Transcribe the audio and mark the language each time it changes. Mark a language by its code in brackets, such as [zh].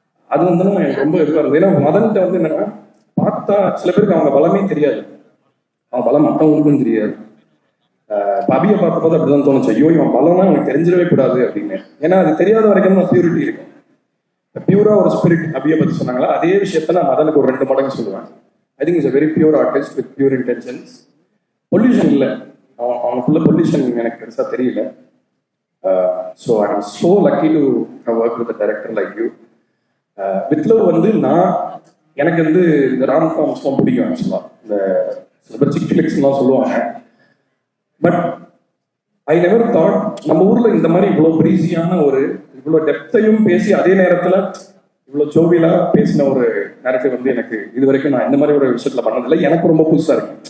[ta] அது வந்து எனக்கு ரொம்ப இதுவாக இருந்தது. ஏன்னா மதன்கிட்ட வந்து என்னன்னா, பார்த்தா சில பேருக்கு அவங்க பலமே தெரியாது, அவன் பலம் மற்றவங்களுக்கும் தெரியாது. அபியை பார்த்த போது அப்படிதான் தோணுச்சு, ஐயோ இவன் பலம்னா எனக்கு தெரிஞ்சிடவே கூடாது அப்படின்னு. ஏன்னா அது தெரியாத வரைக்கும் தான் பியூரிட்டி இருக்கும். பியூரா ஒரு ஸ்பிரிட் அபியை பத்தி சொன்னாங்களா, அதே விஷயத்த நான் மதனுக்கு ஒரு 2 மடங்கு சொல்லுவேன். [en] I think is a very pure artist with pure intentions. [ta] Pollution இல்லை, அவனுக்குள்ள பொல்யூஷன் எனக்கு பெருசா தெரியல. [en] So I am so lucky to have work with director like you. With love [ta] வந்து எனக்கு வந்து இந்த ராம் காம்ஸ்லாம் பிடிக்கும். ஆக்சுவலா இந்த சில பேர் சிக் ஃபிளிக்ஸ்லாம் சொல்லுவாங்க. [en] but I never thought [ta] நம்ம ஊர்ல இந்த மாதிரி இவ்வளோ பிரீசியான ஒரு இவ்வளோ டெப்த்தையும் பேசி அதே நேரத்துல இவ்வளோ ஜோவியலா பேசின ஒரு நேரத்தை வந்து எனக்கு இது வரைக்கும் நான் இந்த மாதிரி ஒரு விஷயத்துல பண்ணதில்லை. எனக்கு ரொம்ப புதுசா இருக்கு.